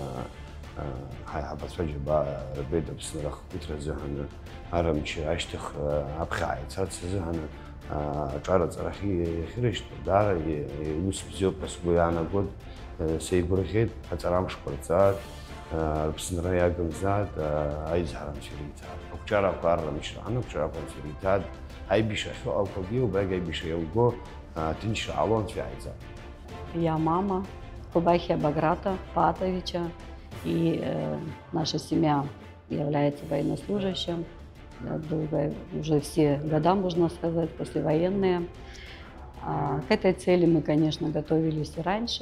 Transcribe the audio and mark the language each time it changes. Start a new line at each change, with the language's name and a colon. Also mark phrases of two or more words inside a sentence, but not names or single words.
Abkhazian: ҳаиҳабацәа џьабаа рбеит Аԥсны рахҟәыҭра азыҳәан аррамчы ашьҭыхра аԥхьа ааицарц азыҳәан аҿараҵарахь иахьырышьҭоу, даара ус бзиоуп ҳәа сгәы иаанагоит, сеигәырӷьеит аҵарамшқәа рҵаат, Аԥсынра иагымзаат, аизҳарамч ириҭаат, ақәҿарақәа аррамчра анықәҿарақәа анцәа ириҭаат, аибишьра ахьыҟақәагьы убрагь аибишьра иауго ҭынчра ҟало анцәа иааиӡаат.
Russian: Я мама Кубахия Баграта Патовича, и наша семья является военнослужащим, долго, уже все года, можно сказать, послевоенные. К этой цели мы, конечно, готовились и раньше.